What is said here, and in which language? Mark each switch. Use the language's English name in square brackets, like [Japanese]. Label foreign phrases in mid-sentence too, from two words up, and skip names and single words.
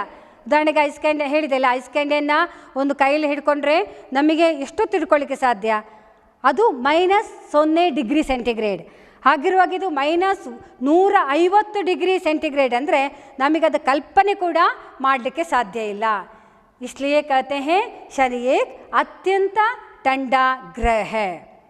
[Kannada] ಉದಾಹರಣೆಗೆ ಐಸ್ ಕ್ಯಾಂಡ್ ಹೇಳಿದೆಲ್ಲ, ಐಸ್ ಕ್ಯಾಂಡನ್ನು ಒಂದು ಕೈಯಲ್ಲಿ ಹಿಡ್ಕೊಂಡ್ರೆ ನಮಗೆ ಎಷ್ಟು ತಿಳ್ಕೊಳ್ಳಿಕ್ಕೆ ಸಾಧ್ಯ? ಅದು -0 ಡಿಗ್ರಿ ಸೆಂಟಿಗ್ರೇಡ್. ಹಾಗಿರುವಾಗ ಇದು -150 ಡಿಗ್ರಿ ಸೆಂಟಿಗ್ರೇಡ್ ಅಂದರೆ ನಮಗದು ಕಲ್ಪನೆ ಕೂಡ ಮಾಡಲಿಕ್ಕೆ ಸಾಧ್ಯ ಇಲ್ಲ. [Hindi] इसलिए कहते हैं शनि एक अत्यंत ठंडा ग्रह है.